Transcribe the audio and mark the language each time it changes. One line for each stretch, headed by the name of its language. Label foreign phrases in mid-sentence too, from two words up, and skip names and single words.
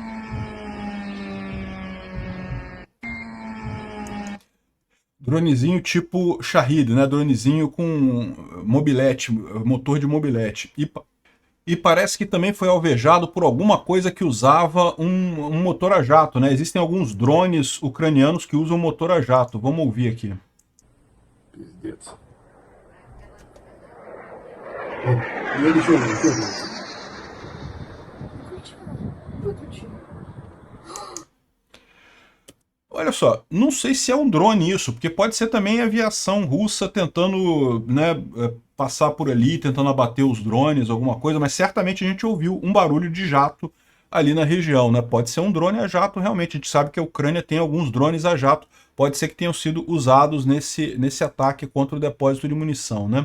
Portuguese: Dronezinho tipo Shahid, né? Dronezinho com mobilete, motor de mobilete. E parece que também foi alvejado por alguma coisa que usava um motor a jato, né? Existem alguns drones ucranianos que usam motor a jato. Vamos ouvir aqui.
Russian: Пиздец. Я ничего не делаю. Выключи.
Portuguese: Olha só, não sei se é um drone isso, porque pode ser também aviação russa tentando, né, passar por ali, tentando abater os drones, alguma coisa, mas certamente a gente ouviu um barulho de jato ali na região, né? Pode ser um drone a jato, realmente. A gente sabe que a Ucrânia tem alguns drones a jato, pode ser que tenham sido usados nesse ataque contra o depósito de munição, né?